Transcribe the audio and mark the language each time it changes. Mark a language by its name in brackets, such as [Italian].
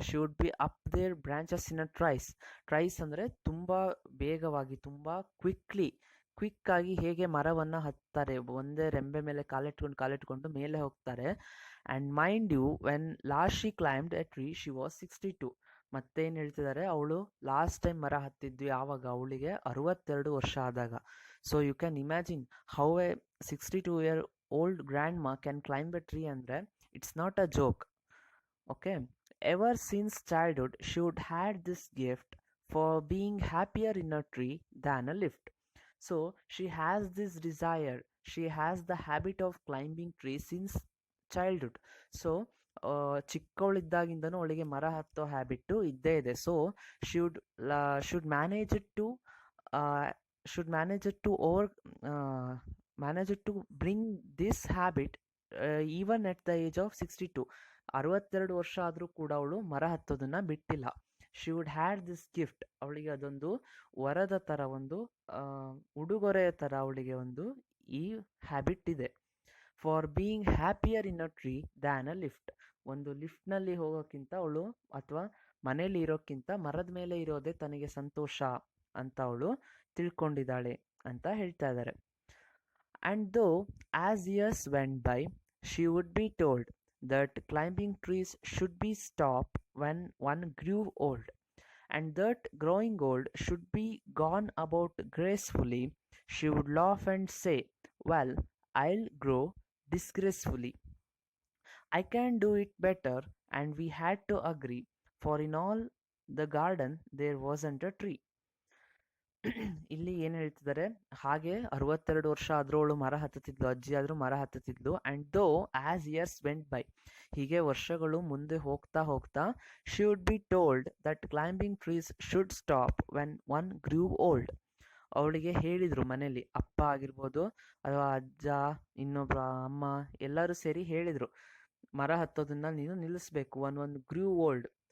[English] She would be up their branches in a trees. [Kannada] Tries ಅಂದರೆ ತುಂಬ ಬೇಗವಾಗಿ, ತುಂಬ quick ಆಗಿ ಹೇಗೆ ಮರವನ್ನು ಹತ್ತಾರೆ, ಒಂದೇ ರೆಂಬೆ ಮೇಲೆ ಕಾಲಿಟ್ಕೊಂಡು ಮೇಲೆ ಹೋಗ್ತಾರೆ. [English] And mind you when last she climbed a tree she was 62. [Kannada] ಮತ್ತೇನು ಹೇಳ್ತಿದ್ದಾರೆ, ಅವಳು ಲಾಸ್ಟ್ ಟೈಮ್ ಮರ ಹತ್ತಿದ್ದು ಯಾವಾಗ, ಅವಳಿಗೆ 62 ವರ್ಷ ಆದಾಗ. [English] So you can imagine how a 62-year old grandma can climb a tree andre it's not a joke. Okay, ever since childhood she would had this gift for being happier in a tree than a lift. So she has this desire, she has the habit of climbing trees since childhood. So [Kannada] ಚಿಕ್ಕವಳಿದ್ದಾಗಿಂದನೂ ಅವಳಿಗೆ ಮರ ಹತ್ತೋ habit ಇದ್ದೇ ಇದೆ. [English] So should should manage it to should manage it to over manage it to bring this habit even at the age of 62. [Kannada] 62 ವರ್ಷ ಆದರೂ ಕೂಡ ಅವಳು ಮರ ಹತ್ತೋದನ್ನ ಬಿಟ್ಟಿಲ್ಲ. [English] she would had this gift, [Kannada] ಅವಳಿಗೆ ಅದೊಂದು ವರದ ಥರ, ಒಂದು ಉಡುಗೊರೆಯ ಥರ ಅವಳಿಗೆ ಒಂದು ಈ ಹ್ಯಾಬಿಟ್ ಇದೆ. [English] for being happier in a tree than a lift, [Kannada] ಒಂದು ಲಿಫ್ಟ್ನಲ್ಲಿ ಹೋಗೋಕ್ಕಿಂತ ಅವಳು ಅಥವಾ ಮನೇಲಿ ಇರೋಕ್ಕಿಂತ ಮರದ ಮೇಲೆ ಇರೋದೇ ತನಗೆ ಸಂತೋಷ ಅಂತ ಅವಳು ತಿಳ್ಕೊಂಡಿದ್ದಾಳೆ ಅಂತ ಹೇಳ್ತಾ ಇದ್ದಾರೆ. [English] And though as years went by she would be told that climbing trees should be stopped when one grew old, and that growing old should be gone about gracefully. She would laugh and say, "Well, I'll grow disgracefully. I can do it better," and we had to agree, for in all the garden there wasn't a tree. [Kannada] ಇಲ್ಲಿ ಏನು ಹೇಳ್ತಿದ್ದಾರೆ, ಹಾಗೆ 62 ವರ್ಷ ಆದರೂ ಅವಳು ಮರ ಹತ್ತುತ್ತಿದ್ಲು, ಅಜ್ಜಿ ಆದರೂ ಮರ ಹತ್ತುತ್ತಿದ್ಲು. [English] and though as years went by, [Kannada] ಹೀಗೆ ವರ್ಷಗಳು ಮುಂದೆ ಹೋಗ್ತಾ ಹೋಗ್ತಾ, [English] she would be told that climbing trees should stop when one grew old, [Kannada] ಅವಳಿಗೆ ಹೇಳಿದರು ಮನೇಲಿ, ಅಪ್ಪ ಆಗಿರ್ಬೋದು ಅಥವಾ ಅಜ್ಜ, ಇನ್ನೊಬ್ಬ ಅಮ್ಮ, ಎಲ್ಲರೂ ಸೇರಿ ಹೇಳಿದರು, ಮರ ಹತ್ತೋದನ್ನ ನೀನು ನಿಲ್ಲಿಸ್ಬೇಕು, [English] One grew old.